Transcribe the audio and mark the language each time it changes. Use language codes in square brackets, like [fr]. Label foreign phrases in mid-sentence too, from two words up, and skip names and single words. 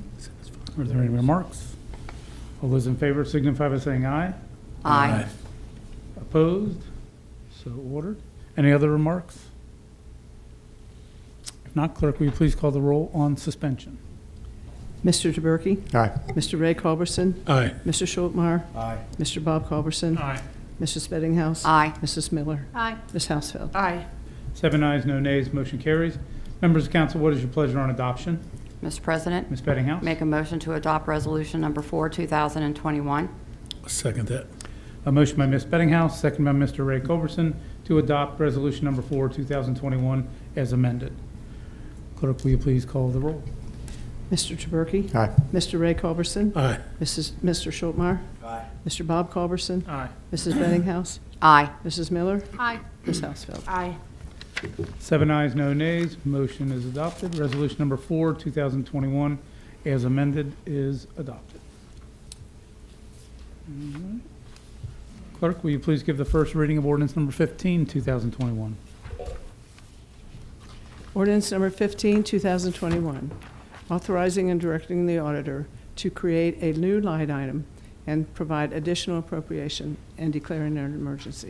[en] Are there any remarks? All those in favor signify by saying aye. Aye. Opposed? So ordered. Any other remarks? If not, clerk, will you please call the roll on suspension? Mr. Taberky? Aye. Mr. Ray Culberson? Aye. Mr. Schultmeyer? Aye. Mr. Bob Culberson? Aye. Mrs. Bettinghouse? Aye. Mrs. Miller? Aye. Ms. Housefeld? Aye. 7 ayes, no nays, motion carries. Members of council, what is your pleasure on adoption? Mr. President, Ms. Bettinghouse? make a motion to adopt Resolution Number 4, 2021. I'll second that. A motion by Ms. Bettinghouse, second by Mr. Ray Culberson to adopt resolution number 4, 2021 as amended. Clerk, will you please call the roll? Mr. Taberky? Aye. Mr. Ray Culberson? Aye. Mr. Schultmeyer? Aye. Mr. Bob Culberson? Aye. Mrs. Bettinghouse? Aye. Mrs. Miller? Aye. Ms. Housefeld? Aye. 7 ayes, no nays, motion is adopted. Resolution number 4, 2021 as amended is adopted. All right. Clerk, will you please give the first reading of ordinance number 15, 2021? Ordinance number 15, 2021, authorizing and directing the auditor to create a new line item and provide additional appropriation and declaring an emergency.